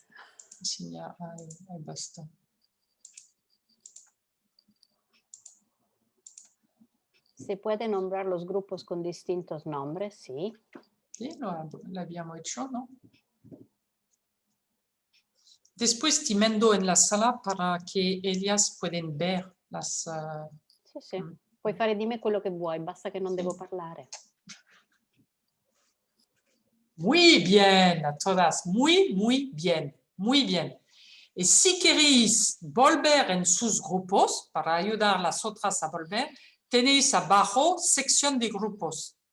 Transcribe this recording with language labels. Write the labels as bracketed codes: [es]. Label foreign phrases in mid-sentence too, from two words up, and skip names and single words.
[es] Asignar, ahí basta. Se puede nombrar los grupos con distintos nombres, sí. Sí, lo habíamos hecho, ¿no? Después te mando en la sala para que ellas puedan ver las... [it] Sì, sì. Puoi fare di me quello che vuoi, basta che non devo parlare. [es] Muy bien, a todas. Muy, muy bien. Muy bien. Y si queréis volver en sus grupos, para ayudar a las otras a volver, tenéis abajo sección de grupos.